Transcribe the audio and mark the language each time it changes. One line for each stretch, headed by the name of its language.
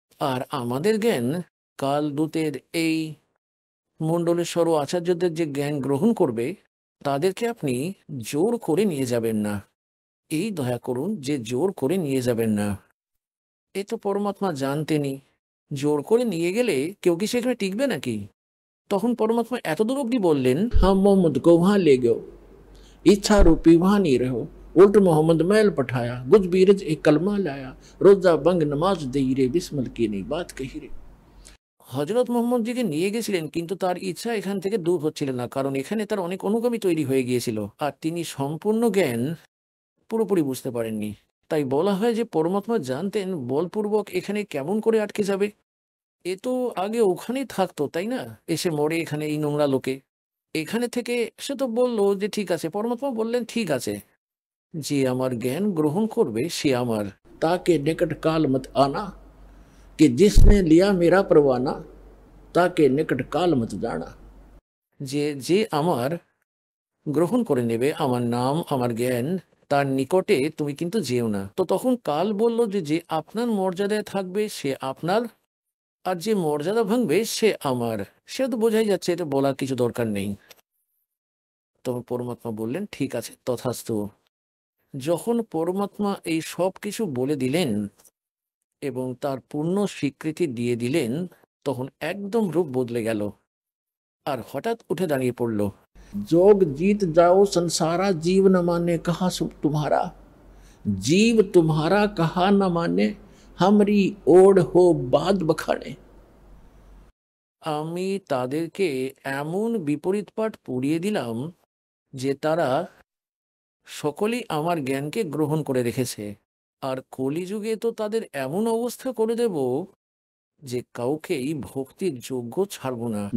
Bangla: আর আমাদের জ্ঞান, কালদূতের এই মণ্ডলেশ্বর ও আচার্যদের যে জ্ঞান গ্রহণ করবে, তাদেরকে আপনি জোর করে নিয়ে যাবেন না। এই দয়া করুন যে জোর করে নিয়ে যাবেন না। এ তো পরমাত্মা জানতেনি, জোর করে নিয়ে গেলে কেউ কি সেখানে টিকবে নাকি? তখন পরমাত্মা এতদূর অব্দি বললেন,
Hindi: हम मोहम्मद को वहां ले गयो, इच्छा रूपी वहां नहीं रहो, उल्ट मोहम्मद मैल पठाया, गुज बीरज एक कलमा लाया, रोजा बंग नमाज दई रे, बिस्मल की नहीं बात कही रे।
Bangla: হজরত মোহাম্মদজিকে নিয়ে গেছিলেন, কিন্তু তার ইচ্ছা এখান থেকে দূর হচ্ছিল না, কারণ এখানে তার অনেক অনুগামী তৈরি হয়ে গিয়েছিল, আর তিনি সম্পূর্ণ জ্ঞান পুরোপুরি বুঝতে পারেননি। তাই বলা হয় যে পরমাত্মা জানতেন বলপূর্বক এখানে কেমন করে আটকে যাবে। এ তো আগে ওখানেই থাকতো, তাই না? এসে মরে এখানে এই নোংরা লোকে। এখানে থেকে সে তো বললো যে ঠিক আছে। পরমাত্মা বললেন, ঠিক আছে, যে আমার জ্ঞান গ্রহণ করবে সে আমার।
Hindi: তাকে নিকট কাল মত আনা, कि जिसने लिया मेरा परवाना, ताके निकट काल मत जाना।
Bangla: যে যে আমার গ্রহণ করে নেবে আমার নাম, আমার জ্ঞান, তার নিকটে তুমি কিন্তু যেও না। তো তখন কাল বলল যে যে আপনার মর্যাদায় থাকবে সে আপনার, আর যে মর্যাদা ভাঙবে সে আমার। সে তো বোঝাই যাচ্ছে, এটা বলার কিছু দরকার নেই। তখন পরমাত্মা বললেন, ঠিক আছে, তথাস্তু। যখন পরমাত্মা এই সব কিছু বলে দিলেন এবং তার পূর্ণ স্বীকৃতি দিয়ে দিলেন, তখন একদম রূপ বদলে গেল আর হঠাৎ উঠে দাঁড়িয়ে পড়ল।
Hindi: जोग जीत जाओ संसारा, जीव न माने कहा सुख तुम्हारा, जीव तुम्हारा कहा न माने, हमरी ओढ़ हो बाद बखाने।
Bangla: আমি তাদেরকে এমন বিপরীত পাঠ পড়িয়ে দিলাম যে তারা সকলেই আমার জ্ঞানকে গ্রহণ করে রেখেছে, আর কলিযুগে তো তাদের এমন অবস্থা করে দেব যে কাউকেই ভক্তির যোগ্য ছাড়ব না।